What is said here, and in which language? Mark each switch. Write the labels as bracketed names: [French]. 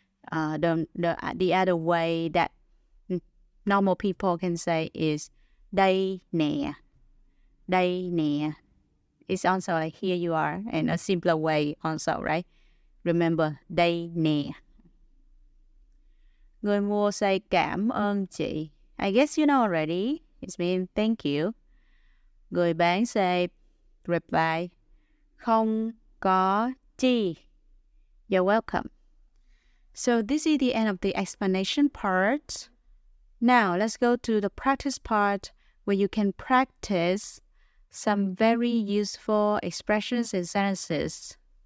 [English] The other way that normal people can say is [Vietnamese] đây nè. Đây nè. [English] It's also like here you are, and a simpler way also, right? Remember, [Vietnamese] đây nè. [English] Người mua say [Vietnamese] cảm ơn chị. [English] I guess you know already. It means thank you. Người bán say reply, [Vietnamese] không có chi. [English] You're welcome. So this is the end of the explanation part. Now let's go to the practice part where you can practice some very useful expressions and sentences.